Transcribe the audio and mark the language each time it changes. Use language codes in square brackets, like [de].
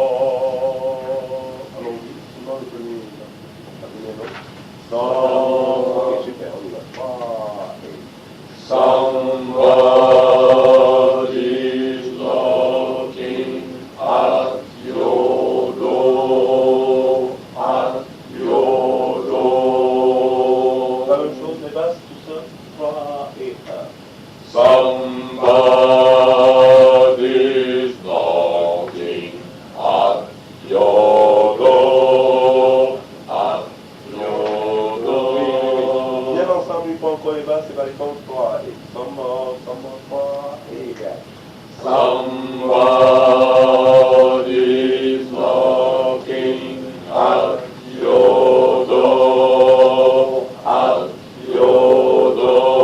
[en] Somebody. [fr] Allons-y. Souvent le premier, la première note. Ok, super, on y va. 3 et [en] somebody's knocking at your door, at your door. [fr] La même chose, les basses, tout ça. 3 et 1. [en] Somebody's knocking at your door, at your door. [fr] Bien ensemble, une fois encore les basses, et baryton 3 et somebody, 3 et 4. [en] Somebody's knocking at your door, at your door.